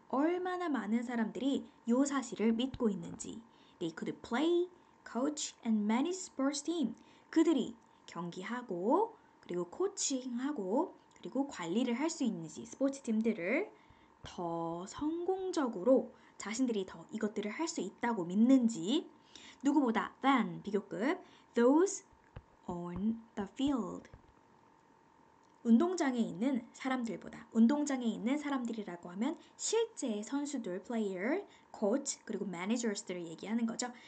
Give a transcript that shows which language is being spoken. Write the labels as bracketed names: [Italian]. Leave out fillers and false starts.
[Korean] 얼마나 많은 사람들이 이 사실을 믿고 있는지. [English] They could play, coach, and manage sports team. [Korean] 그들이 경기하고 그리고 코칭하고 그리고 관리를 할 수 있는지 스포츠 팀들을 더 성공적으로 자신들이 더 이것들을 할 수 있다고 믿는지 누구보다 than 비교급 [English] those on the field [Korean] 운동장에 있는 사람들보다 운동장에 있는 사람들이라고 하면 실제 선수들, player, coach 그리고 managers들을 얘기하는 거죠.